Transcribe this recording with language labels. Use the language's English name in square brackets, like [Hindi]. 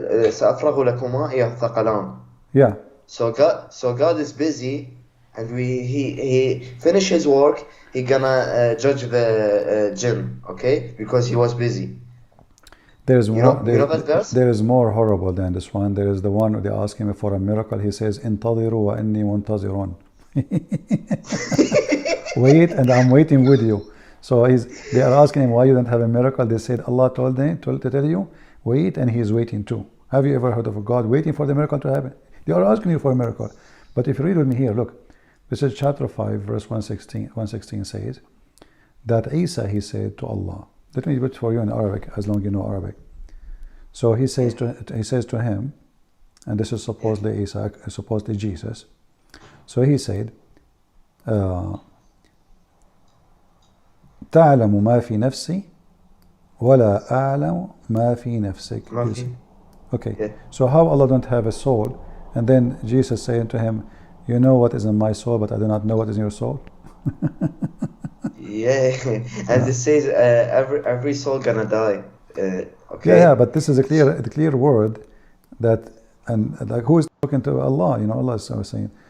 [Arabic] سأفرغ لكما أيها الثقلان. [English] Yeah. So God is busy, and he finish his work. He gonna judge the jinn, okay? Because he was busy. There's more. You know that verse? There is more horrible than this one. There is the one where they ask him for a miracle. He says, [Arabic] "Intadiru wa inni muntazirun." [English] Wait, and I'm waiting with you. So they are asking him why you don't have a miracle. They said Allah told them to tell you, wait, and he is waiting too. Have you ever heard of a God waiting for the miracle to happen? They are asking you for a miracle. But if you read with me here, look, this is chapter 5, verse 116. 116 says that Isa, he said to Allah. Let me read it for you in Arabic, as long as you know Arabic. So he says to him, and this is supposedly Isa, supposedly Jesus. So he said, [Arabic] تعلم ما في نفسي ولا أعلم ما في نفسك. [English] Okay. Yeah. So how Allah don't have a soul, and then Jesus saying to him, you know what is in my soul, but I do not know what is in your soul. Yeah, and it says every soul gonna die. Okay. Yeah, but this is a clear word that, and like who is talking to Allah? You know, Allah is saying.